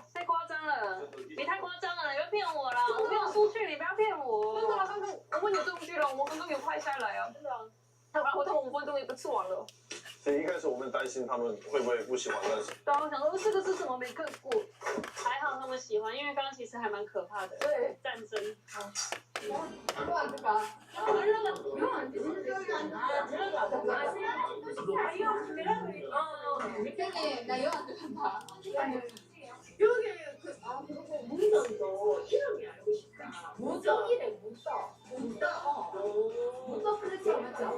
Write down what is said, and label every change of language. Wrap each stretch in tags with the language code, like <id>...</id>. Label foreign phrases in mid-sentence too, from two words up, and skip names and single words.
<zh>太夸张了，你太夸张了，你不要骗我啦！我没有出去，你不要骗我。真的啊，刚刚我们有证据了，我们刚刚有拍下来啊。真的啊。然后他们5分钟也都吃完了。所以一开始我们担心他们会不会不喜欢，但是然后想说这个是什么没看过，还好他们喜欢，因为刚刚其实还蛮可怕的。对，战争。</zh> <ko>무전도 이름이 알고 싶다. 무전이래 무전. 무전 그렇지 않죠?</ko>